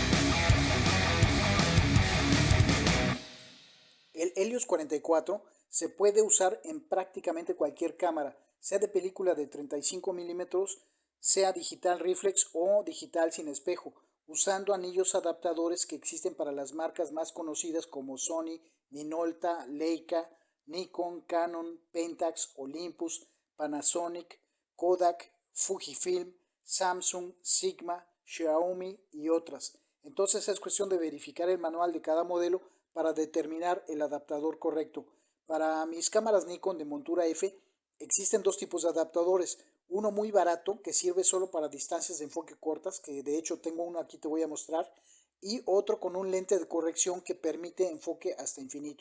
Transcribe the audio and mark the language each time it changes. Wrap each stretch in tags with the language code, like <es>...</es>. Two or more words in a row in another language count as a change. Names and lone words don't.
<es>El Helios 44 se puede usar en prácticamente cualquier cámara, sea de película de 35 milímetros, sea digital reflex o digital sin espejo, usando anillos adaptadores que existen para las marcas más conocidas como Sony, Minolta, Leica, Nikon, Canon, Pentax, Olympus, Panasonic, Kodak, Fujifilm, Samsung, Sigma, Xiaomi y otras. Entonces es cuestión de verificar el manual de cada modelo para determinar el adaptador correcto. Para mis cámaras Nikon de montura F existen dos tipos de adaptadores. Uno muy barato que sirve solo para distancias de enfoque cortas, que de hecho tengo uno aquí, te voy a mostrar, y otro con un lente de corrección que permite enfoque hasta infinito.</es>